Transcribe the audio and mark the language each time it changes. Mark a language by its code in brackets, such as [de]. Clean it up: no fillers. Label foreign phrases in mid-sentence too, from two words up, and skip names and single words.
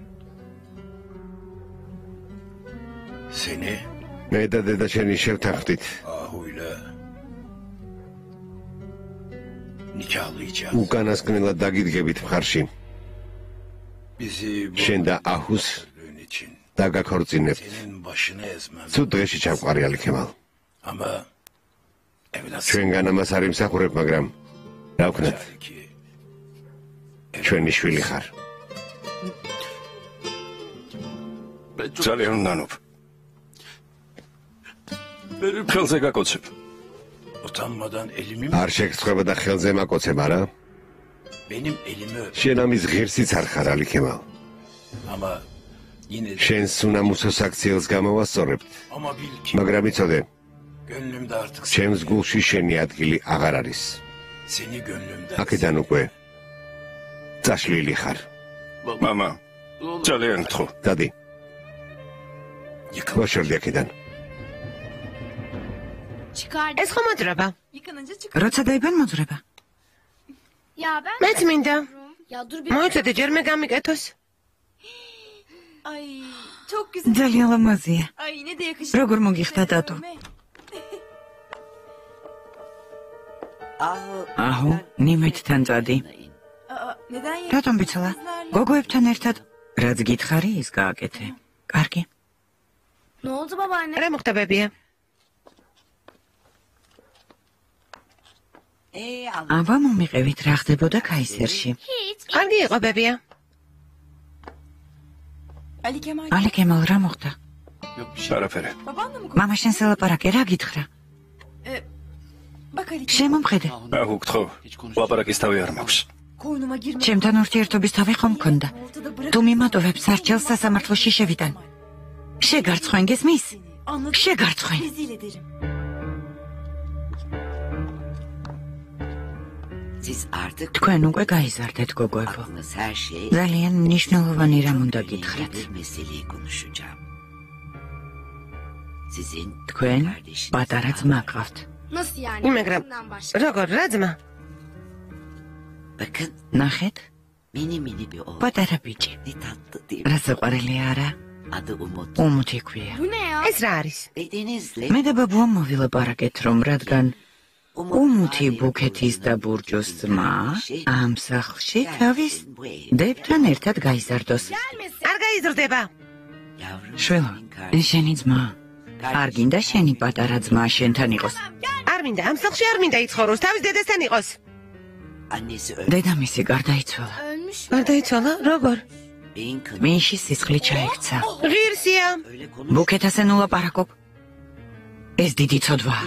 [tr] Seni [ka] მე და დედა შენი შევთანხმდით. [tr] ahuyla nikahlayacağız. [ka] უკანასკნელად დაგიდგებით მხარში. [tr] Bizi [ka] შენ და აჰუს [tr] için [ka] დაგაქორწინებთ. [tr] senin başını ezmem. [ka] ცუდ დღეში ჩამყარი ალიქებალ. [tr] Ama evlat [ka] ჩვენგან ამას არ იმსახურებ, მაგრამ რა ვქნათ? [tr] ki [ka] ჩვენი შვილი ხარ. ძალიან ნანობ. ხელზე გაკოცებ. [tr] utanmadan elimi [ka] არ შეგწყვება და ხელზე მაკოცებ, არა? [tr] benim elimi öp. [ka] შენ ამის ღირსიც არ ხარ ალიქებალ. [tr] Ama yine de [ka] შენს უნამუსო საქციელს გამოვასწორებთ. [tr] ama bil ki [ka] მაგრამ იცოდე, [tr] gönlümde artık [ka] ჩემს გულში შენი ადგილი აღარ არის. [tr] seni gönlümden [ka] აქედან უკვე წაშლილი ხარ. მამა, ძალიან გთხოვ. დადი, [tr] yıkıl. [ka] მოშორდი აქედან. [tr] Çıkardım. [ka] ეს ხომ მოძრება? [tr] Yıkanınca çık. [ka] როცა დაიბან მოძრება. [tr] Ya ben... [ka] მეც მინდა. [tr] Ya dur bir... [ka] მოიცადე ჯერ მე გამიკეთოს. [tr] Ay çok güzel. [ka] ძალიან ლამაზია. [tr] Ay ne de yakışıklı. [ka] როგორ მოგიხდა დატო? აჰუ, ნიმეთთან წადი. [tr] Aa, neden ya? [ka] რატომ ბიცოლა? გოგოებთან ერთად რაც გითხარი ის გააკეთე. კარგი. [tr] Ne oldu babaanne? [ka] რა მოხდა ბებია? აბა მომიყევით რა ხდებოდა კაისერში. [tr] Hiç. [ka] კარგი იყო ბებია. Ali Kemal. ალი კემალ რა მოხდა? არაფერი. [tr] Babanla mı? [ka] მამაშენ სელაპარაკე რა გითხრა? [tr] Bak Ali. [ka] შემომხედე. აჰუ, გთხოვ. ლაპარაკის თავი არ მაქვს. [tr] Koynuma girme. [ka] ჩემთან ურთიერთობის თავი ხომ მქონდა? [tr] Ortada bırak. [ka] თუ მიმატოვებ სარჩელს სასამართლოში შევიდან. შეგარცხვენ გესმის? [tr] Anladım. [ka] შეგარცხვენ. [tr] Rezil ederim. Siz artık [ka] თქვენ უკვე გაიზარდეთ გოგოებო. [tr] aklınız her şey [ka] ძალიან მნიშვნელოვანი რამ უნდა გითხრათ. [tr] bir meseleyi konuşacağım. Sizin [ka] თქვენ [tr] kardeşiniz [ka] პატარა ძმა გყავთ. [tr] Nasıl yani? [ka] მაგრამ [tr] Bundan başka. [ka] როგორ რა ძმა? [tr] bakın [ka] ნახეთ, [tr] mini bir oğlan. [ka] პატარა ბიჭი. [tr] Ne tatlı değil. [ka] რა საყვარელი არა? [tr] Adı Umut. [ka] უმუთი ქვია. [tr] Bu ne ya? [ka] ეს რა არის? [tr] Dedenizle [ka] მე და ბაბუამ მოვილაპარაკეთ რომ რადგან უმუთი ბუქეთის და ბურჯოს ძმა ამ სახლში თავის დებთან ერთად გაიზარდოს. არ გაიზრდება. [tr] yavrum [ka] შველო, [tr] senin kardeşin. [ka] შენი ძმა არ გინდა შენი პატარა ძმა შენთან იყოს? არ მინდა, ამ სახლში არ მინდა იცხოვროს, თავის დედასთან იყოს. დედამისი გარდაიცვალა. გარდაიცვალა? როგორ? მინში სისხლი ჩაიქცა. ღირსია. ბუქეთასე ნულაპარაკობ. ეს დიდი ცოდვაა.